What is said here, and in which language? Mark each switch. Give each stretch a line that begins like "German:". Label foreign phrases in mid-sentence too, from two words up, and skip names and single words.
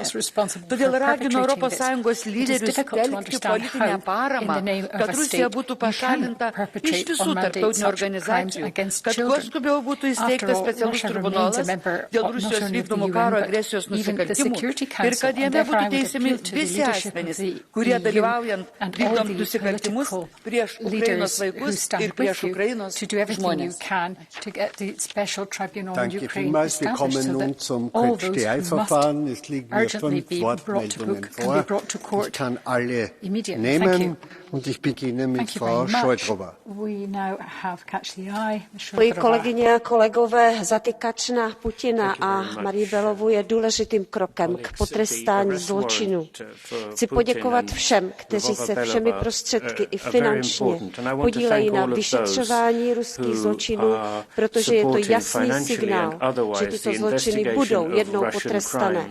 Lithuanian: Todėl ragino ES lyderius telkti politinę paramą, kad Rusija būtų pašalinta iš visų tarptautinių organizacijų, kad kuo skubiau būtų įsteigta specialus tribunolas dėl Rusijos vykdomų karo agresijos nusikaltimų ir kad jame būtų teisiami visi asmenys, kurie dalyvaujant vykdant nusikaltimus prieš Ukrainos vaikus ir prieš Ukrainos žmonės.
German: Danke vielmals. Wir kommen nun zum Catch-the-Eye-Verfahren. Es liegen mir 5 Wortmeldungen vor. Ich kann alle nehmen. Und ich beginne mit Frau Šojdrová.
Czech: Kolegyně a kolegové, zatykač na Putina a Marii Belovu je důležitým krokem k potrestání zločinů. Chci poděkovat všem, kteří se všemi prostředky i finančně podílejí na vyšetřování ruských zločinů, protože je to jasný signál, že tyto zločiny budou jednou potrestané.